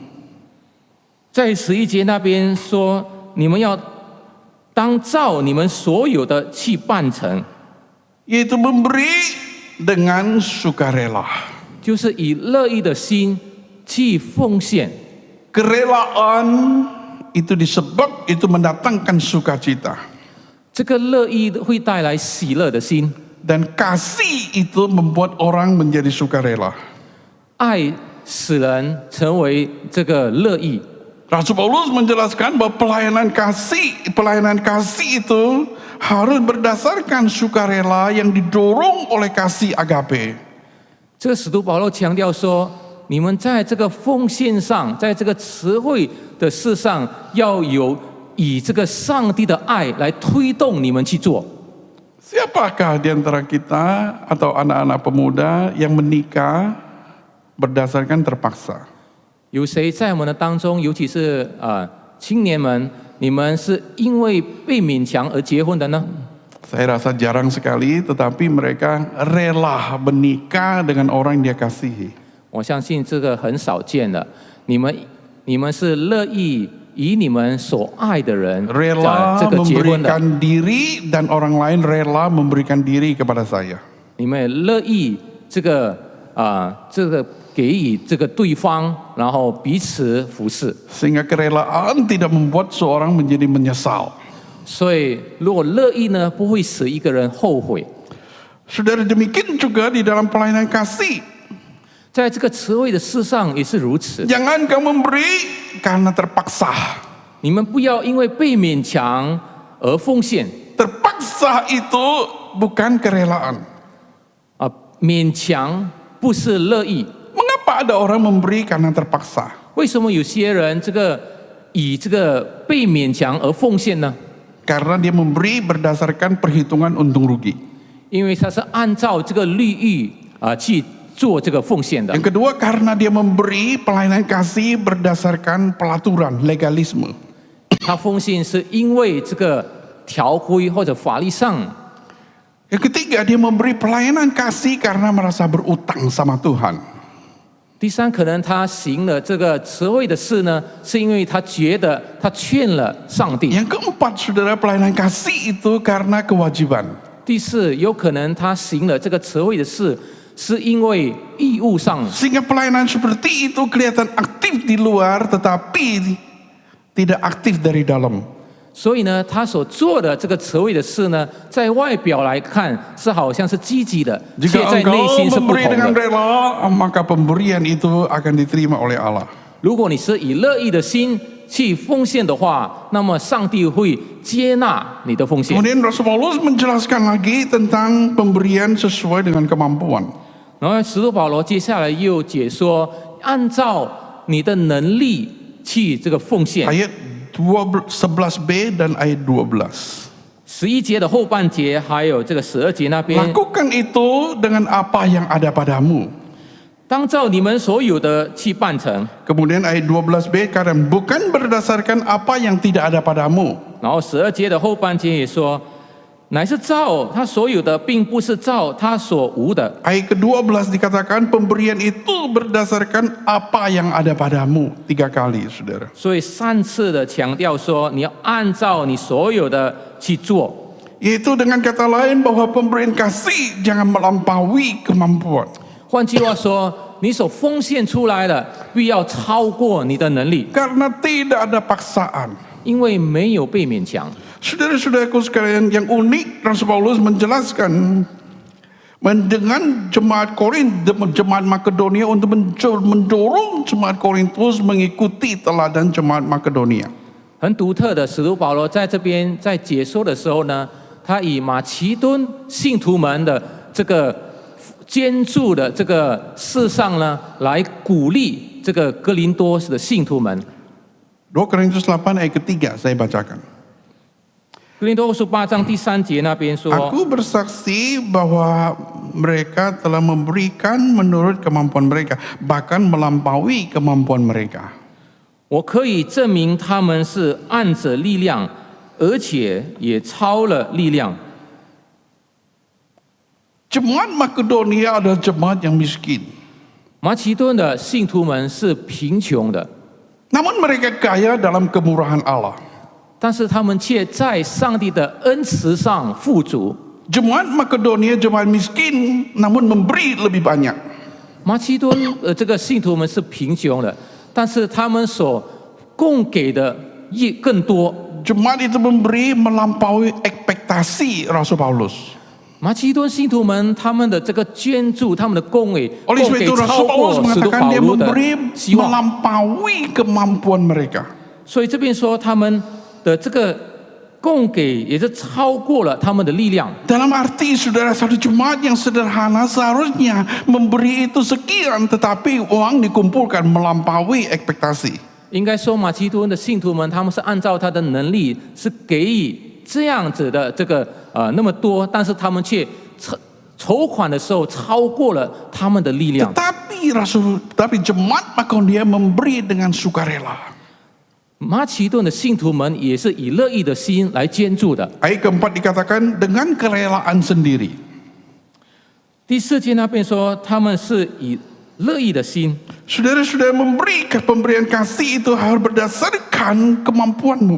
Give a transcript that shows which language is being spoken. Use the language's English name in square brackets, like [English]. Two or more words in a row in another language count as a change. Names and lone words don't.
[Chinese] 在11节那边说，你们要当照你们所有的去办成， [Indonesian] Yaitu memberi dengan sukarela. [Chinese] 就是以乐意的心去奉献。 [Indonesian] Kerelaan itu disebab itu mendatangkan sukacita. [Chinese] 这个乐意会带来喜乐的心， [Indonesian] Dan kasih itu membuat orang menjadi sukarela. [Chinese] 爱使人成为这个乐意。 [Indonesian] Rasul Paulus menjelaskan bahwa pelayanan kasih itu harus berdasarkan sukarela yang didorong oleh kasih agape. [Chinese] 这个使徒保罗强调说，你们在这个奉献上，在这个慈惠的事上，要有以这个上帝的爱来推动你们去做。 [Indonesian] Siapakah di antara kita atau anak-anak pemuda yang menikah berdasarkan terpaksa? [Chinese] 有谁在我们的当中，尤其是青年们，你们是因为被勉强而结婚的呢？ [Indonesian] Saya rasa jarang sekali, tetapi mereka rela menikah dengan orang yang dia kasihi. [Chinese] 我相信这个很少见的。你们是乐意以你们所爱的人 [Indonesian] Rela [Chinese] 这个结婚的， [Indonesian] memberikan diri dan orang lain rela memberikan diri kepada saya. [Chinese] 你们乐意这个给予这个对方，然后彼此服侍。 [Indonesian] Sehingga kerelaan tidak membuat seorang menjadi menyesal. [Chinese] 所以，如果乐意呢，不会使一个人后悔。 [Indonesian] Saudara, demikian juga di dalam pelayanan kasih. [Chinese] 在这个慈惠的事上也是如此。 [Indonesian] Jangan kamu memberi karena terpaksa. [Chinese] 你们不要因为被勉强而奉献。 [Indonesian] Terpaksa itu bukan kerelaan. [Chinese] 勉强不是乐意。 [Indonesian] Mengapa ada orang memberi karena terpaksa? [Chinese] 为什么有些人以这个被勉强而奉献呢？ [Indonesian] Karena dia memberi berdasarkan perhitungan untung rugi. [Chinese] 因为他是按照这个利益去做这个奉献的。 [Indonesian] Yang kedua, karena dia memberi pelayanan kasih berdasarkan pelaturan, legalisme. [Chinese] 他奉献是因为这个条规或者法律上。 [Indonesian] Yang ketiga, dia memberi pelayanan kasih karena merasa berutang sama Tuhan. [Chinese] 第三，可能他行了这个慈惠的事呢，是因为他觉得他欠了上帝。 [Indonesian] Yang keempat, saudara, pelayanan kasih itu karena kewajiban. [Chinese] 第四，有可能他行了这个慈惠的事，是因为义务上。 [Indonesian] Sehingga pelayanan seperti itu kelihatan aktif di luar, tetapi tidak aktif dari dalam. [Chinese] 所以呢，他所做的这个慈惠的事呢，在外表来看是好像是积极的，却 [Indonesian] Jika [Chinese] 在内 [Indonesian] engkau [Chinese] 心是不 [Indonesian] memberi [Chinese] 同 [Indonesian] dengan [Chinese] 的。 [Indonesian] rela, maka pemberian itu akan diterima oleh Allah. [Chinese] 如果你是以乐意的心去奉献的话，那么上帝会接纳你的奉献。 [Indonesian] Kemudian Rasul Paulus menjelaskan lagi tentang pemberian sesuai dengan kemampuan. [Chinese] 然后使徒保罗接下来又解说，按照你的能力去这个奉献。 [Indonesian] Ayat 11b dan ayat 12. [Chinese] 11 节的后半节，还有这个12节那边， [Indonesian] Lakukan itu dengan apa yang ada padamu. [Chinese] 当照你们所有的去办成。 [Indonesian] Kemudian ayat 12b katakan bukan berdasarkan apa yang tidak ada padamu. [Chinese] 然后12节的后半节也说，乃是照他所有的，并不是照他所无的。 [Indonesian] Ayat ke-12 dikatakan pemberian itu berdasarkan apa yang ada padamu. 3 kali, saudara. [Chinese] 所以3次的强调说，你要按照你所有的去做。 [Indonesian] Yaitu dengan kata lain bahwa pemberian kasih jangan melampaui kemampuan. [Chinese] 换句话说，你所奉献出来的，必要超过你的能力， [Indonesian] Karena tidak ada paksaan. [Chinese] 因为没有被勉强。 [Indonesian] Saudara-saudaraku sekalian, yang unik Rasul Paulus menjelaskan dengan jemaat jemaat Makedonia untuk mendorong jemaat Korintus mengikuti teladan jemaat Makedonia. [Chinese] 很独特的，使徒保罗在这边在解说的时候呢，他以马其顿信徒们的这个捐助的这个事上呢，来鼓励这个哥林多的信徒们。 [Indonesian] 2 Korintus 8 ayat ketiga saya bacakan. [Chinese] 哥林多后书8章第3节那边说， [Indonesian] Aku bersaksi bahwa mereka telah memberikan menurut kemampuan mereka, bahkan melampaui kemampuan mereka. [Chinese] 我可以证明他们是按着力量，而且也超了力量。 [Indonesian] Jemaat Makedonia adalah jemaat yang miskin. [Chinese] 马其顿的信徒们是贫穷的， [Indonesian] Namun mereka kaya dalam kemurahan Allah. [Chinese] 但是他们却在上帝的恩慈上富足。 [Indonesian] Jemaat Makedonia jemaat miskin, namun memberi lebih banyak. [Chinese] 马其顿这个信徒们是贫穷的，但是他们所供给的也更多。 [Indonesian] Jemaat itu memberi melampaui ekspektasi Rasul Paulus. [Chinese] 马其顿信徒们他们的这个捐助，他们的供给 [Indonesian] Oleh [Chinese] 供 [Indonesian] sebab [Chinese] 给 [Indonesian] itu [Chinese] 超 [Indonesian] Rasul Paulus [Chinese] 过使徒 [Indonesian] mengatakan [Chinese] 保 [Indonesian] dia [Chinese] 罗的 [Indonesian] memberi [Chinese] 希望。 [Indonesian] melampaui kemampuan mereka. [Chinese] 所以这边说他们的这个供给也是超过了他们的力量。 [Indonesian] Dalam arti saudara, satu jemaat yang sederhana seharusnya memberi itu sekian, tetapi uang dikumpulkan melampaui ekspektasi. [Chinese] 应该说，马其顿的信徒们，他们是按照他的能力，是给予这样子的这个那么多，但是他们却筹款的时候超过了他们的力量。 [Indonesian] Tapi jemaat Makedonia memberi dengan sukarela. [Chinese] 马其顿的信徒们也是以乐意的心来捐助的。 [Indonesian] Ayat keempat dikatakan dengan kerelaan sendiri. [Chinese] 第4节那边说，他们是以乐意的心。 [Indonesian] Saudara-saudara, memberi pemberian kasih itu harus berdasarkan kemampuanmu.